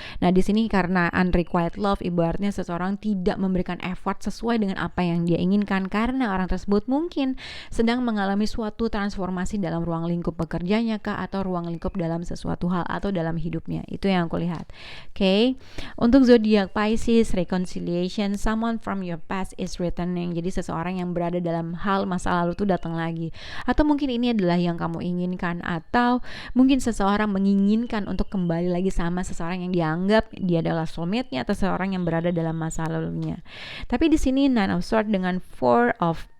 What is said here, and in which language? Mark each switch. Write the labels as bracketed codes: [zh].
[id] Nah di sini karena unrequited love, ibaratnya seseorang tidak memberikan effort sesuai dengan apa yang dia inginkan karena orang tersebut mungkin sedang mengalami suatu transformasi dalam ruang lingkup pekerjaannya kah, atau ruang lingkup dalam sesuatu hal atau dalam hidupnya. Itu yang aku lihat. Oke. Untuk zodiak Pisces, [en] reconciliation, someone from your past is returning. [id] Jadi seseorang yang berada dalam hal masa lalu tuh datang lagi. Atau mungkin ini adalah yang kamu inginkan, atau mungkin seseorang menginginkan untuk kembali lagi sama seseorang yang dianggap dia adalah soulmate-nya atau seseorang yang berada dalam masa lalunya. Tapi di sini Nine of Swords dengan Four of